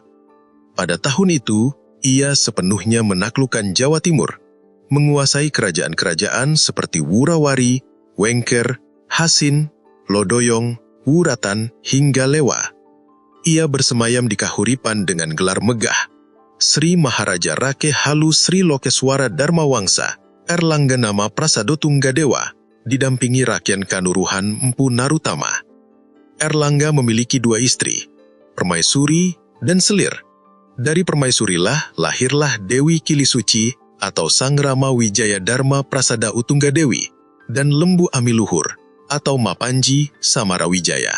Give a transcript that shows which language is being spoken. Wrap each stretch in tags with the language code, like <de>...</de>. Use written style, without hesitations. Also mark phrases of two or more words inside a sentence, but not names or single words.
<id>Pada tahun itu, ia sepenuhnya menaklukkan Jawa Timur, menguasai kerajaan-kerajaan seperti Wurawari, Wengker, Hasin, Lodoyong, Wuratan, hingga Lewa. Ia bersemayam di Kahuripan dengan gelar megah, Sri Maharaja Rake Halu Sri Lokeswara Dharma Wangsa, Erlangga nama Prasado Tunggadewa, didampingi Rakyat Kanuruhan Empu Narutama. Erlangga memiliki dua istri, Permaisuri dan Selir. Dari Permaisurilah lahirlah Dewi Kilisuci atau Sang Rama Wijaya Dharma Prasada Utunggadewi, dan Lembu Amiluhur atau Mapanji Samarawijaya.</id>